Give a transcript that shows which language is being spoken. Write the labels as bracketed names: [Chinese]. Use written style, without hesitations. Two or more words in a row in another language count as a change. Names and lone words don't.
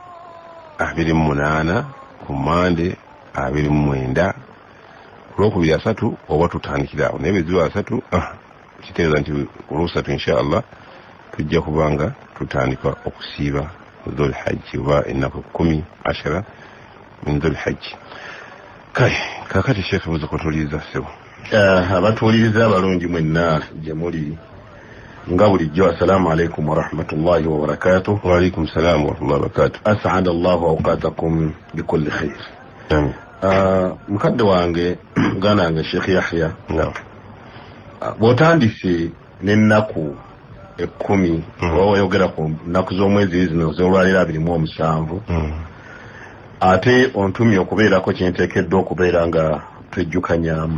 [Ganda] 28 ku Mande 29 Olwokubiri 3 oba tutandikirawo naye bwe ziba 3 kitegeeza nti Olwosatu inshallah tujja kubanga tutandika okusiiba Dhul Hajj oba ennaku 10 min Dhul Hajj. Kale kakati Sheikh buza kutuliza sebo abatuuliriza abalungi mwenna gye muli nga bulijjo [Arabic] السلام عليكم ورحمة الله وبركاته. وعليكم السلام ورحمة الله وبركاته. أسعد الله أوقاتكم بكل خير. Amin. [Ganda] Mukadde wange muganda wange Sheikh Yahya bw'otandise n'ennaku 10 oba wayogera ku nnaku z'omwezi zino z'olwaliro 27 ate ontumye okubeerako kyenteekeddwa okubeera nga twejjukanyaamu.